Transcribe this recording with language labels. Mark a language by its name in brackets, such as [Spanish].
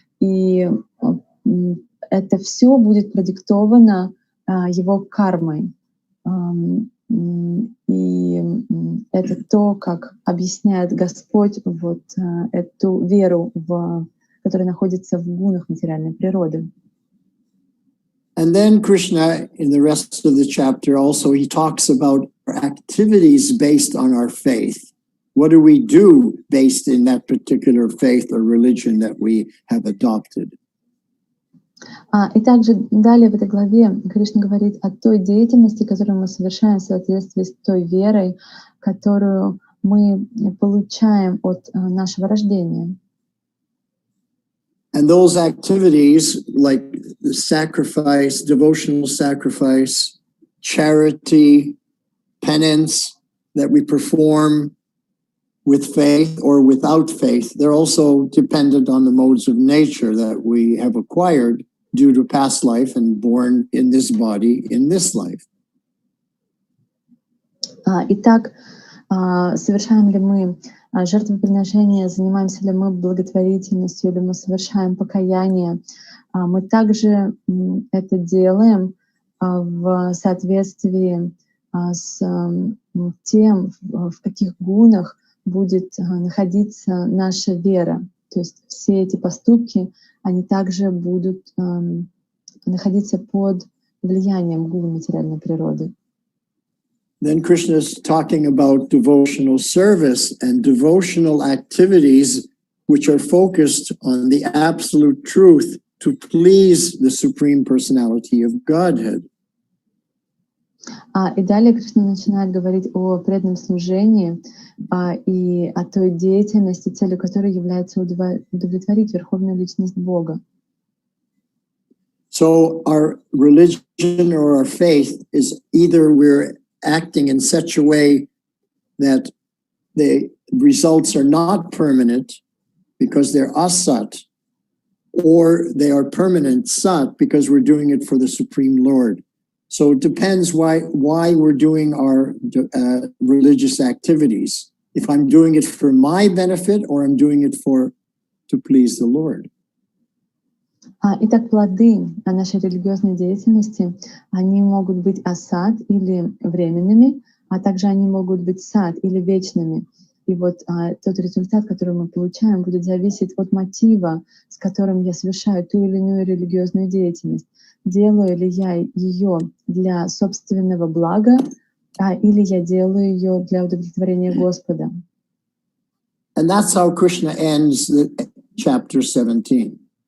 [Russian] И это все будет продиктовано его кармой. И это то, как объясняет Господь вот эту веру, которая находится в гунах материальной природы. [English] And then Krishna, in the rest of the chapter also, he talks about our activities based on our faith. What do we do based in that particular faith or religion that we have adopted? [Russian] И также далее в этой главе Кришна говорит о той деятельности, которую мы совершаем в соответствии с той верой, которую мы получаем от нашего рождения. [English] And those activities, like the sacrifice, devotional sacrifice, charity, penance that we perform with faith or without faith, they're also dependent on the modes of nature that we have acquired due to past life and born in this body in this life. [Russian] Итак, совершаем ли мы жертвоприношения, занимаемся ли мы благотворительностью, или мы совершаем покаяние, мы также это делаем в соответствии с тем, в каких гунах будет находиться наша вера. То есть все эти поступки, они также будут находиться под влиянием гун материальной природы. [English] Then Krishna is talking about devotional service and devotional activities which are focused on the absolute truth to please the Supreme Personality of Godhead. [Russian] И далее Кришна начинает говорить о преданном служении и о той деятельности, целью которой является удовлетворить Верховную Личность Бога. [English] So our religion or our faith is either we're acting in such a way that the results are not permanent because they're asat, or they are permanent sat because we're doing it for the Supreme Lord. So it depends why we're doing our religious activities. If I'm doing it for my benefit or I'm doing it to please the Lord. [Russian] Итак, плоды нашей религиозной деятельности, они могут быть асад или временными, а также они могут быть сад или вечными. И вот тот результат, который мы получаем, будет зависеть от мотива, с которым я совершаю ту или иную религиозную деятельность. Делаю ли я ее для собственного блага, или я делаю ее для удовлетворения Господа. [English] And that's how Krishna ends the chapter 17.